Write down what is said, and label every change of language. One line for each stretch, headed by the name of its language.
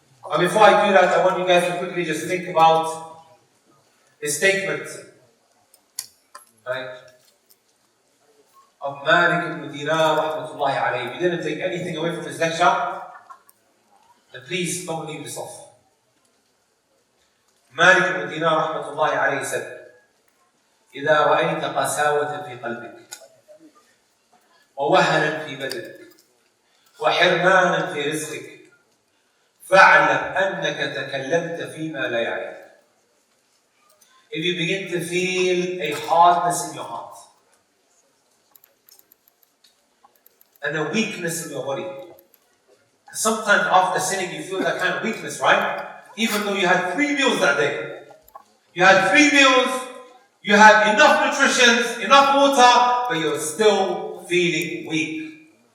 English: And before I do that, I want you guys to quickly just think about a statement, right, of Malik ibn Dinar, rahmatullahi alayhi. We didn't take anything away from his lecture, and please don't leave this off. Malik ibn Dinar, rahmatullahi alayhi, said,
Arabic: إذا رأيت قساوة في قلبك ووهنا في بدنك وحرمانا في رزقك فاعلم أنك تكلمت فيما لا يعنيك.
English: If you begin to feel a hardness in your heart and a weakness in your body, sometimes after sinning you feel that kind of weakness, right? Even though you had 3 meals that day. You had 3 meals, you had enough nutrition, enough water, but you're still feeling weak.